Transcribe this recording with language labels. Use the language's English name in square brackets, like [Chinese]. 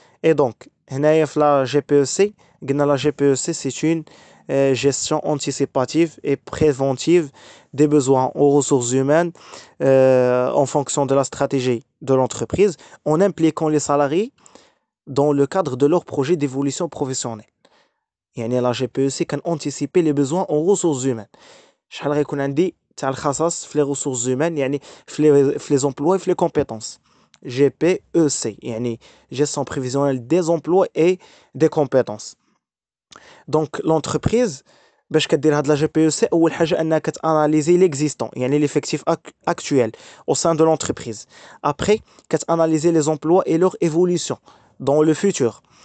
[French] Et donc, la GPEC, la GPEC c'est une gestion anticipative et préventive des besoins aux ressources humaines en fonction de la stratégie de l'entreprise, en impliquant les salariés dans le cadre de leur projet d'évolution professionnelle. [Arabic] يعني [French] la GPEC [Arabic] كان [French] anticiper les besoins en ressources humaines. [Arabic] شحال غيكون عندي تاع الخصاص في [French] les ressources humaines [Arabic] يعني في [French] les emplois et [Arabic] في [French] les compétences. GPEC يعني gestion prévisionnelle des emplois et des compétences. Donc l'entreprise [Arabic] باش كدير هاد [French] la GPEC [Arabic] اول حاجه انها كتاناليزي [French] l'existant [Arabic] يعني [French] l'effectif actuel au sein de l'entreprise. Après [Arabic] كتاناليزي [French] les emplois et leur évolution dans le futur.